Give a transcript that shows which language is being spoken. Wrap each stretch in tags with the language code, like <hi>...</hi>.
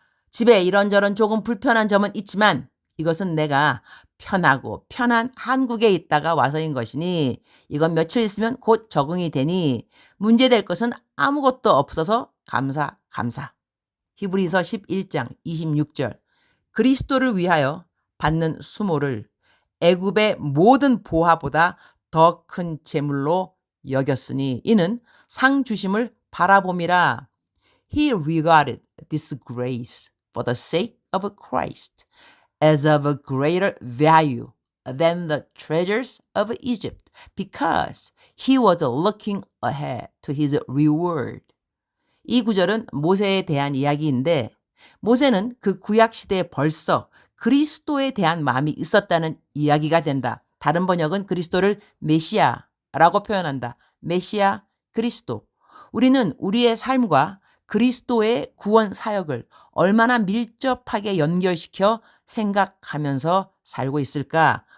<ko>집에 이런저런 조금 불편한 점은 있지만 이것은 내가 편하고 편한 한국에 있다가 와서인 것이니 이건 며칠 있으면 곧 적응이 되니 문제될 것은 아무것도 없어서 감사. 히브리서 11장 26절. 그리스도를 위하여 받는 수모를 애굽의 모든 보화보다 더 큰 재물로 여겼으니 이는 상 주심을 바라봄이라.</ko> <en>He regarded this grace for the sake of Christ as of a greater value than the treasures of Egypt, because he was looking ahead to his reward.</en> <ko>이 구절은 모세에 대한 이야기인데 모세는 그 구약 시대에 벌써 그리스도에 대한 마음이 있었다는 이야기가 된다. 다른 번역은 그리스도를 메시아라고 표현한다. 메시아, 그리스도. 우리는 우리의 삶과 그리스도의 구원 사역을 얼마나 밀접하게 연결시켜 생각하면서 살고 있을까?</ko>